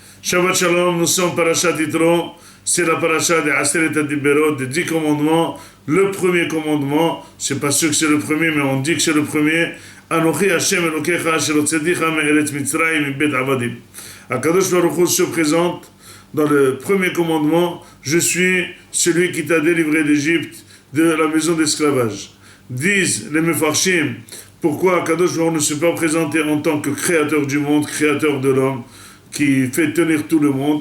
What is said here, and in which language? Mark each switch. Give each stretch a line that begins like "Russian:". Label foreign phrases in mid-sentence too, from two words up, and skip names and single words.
Hebrew: שבת שלום,
French: nous sommes Parashat Yitro, c'est la Parashat des
Hebrew: עשרת הדברות,
French: des 10 commandements. Le premier commandement, c'est pas sûr que c'est le premier, mais on dit que c'est le premier.
Hebrew: אנכי השם אלוקיך אשר הוצאתיך מארץ מצרים מבית עבדים. הקדוש ברוך הוא
French: se présente dans le premier commandement, je suis celui qui t'a délivré d'Égypte, de la maison d'esclavage. Disent les Mefarshim, pourquoi
Hebrew: הקדוש ברוך הוא
French: ne s'est pas présenté en tant que créateur du monde, créateur de l'homme, qui fait tenir tout le monde.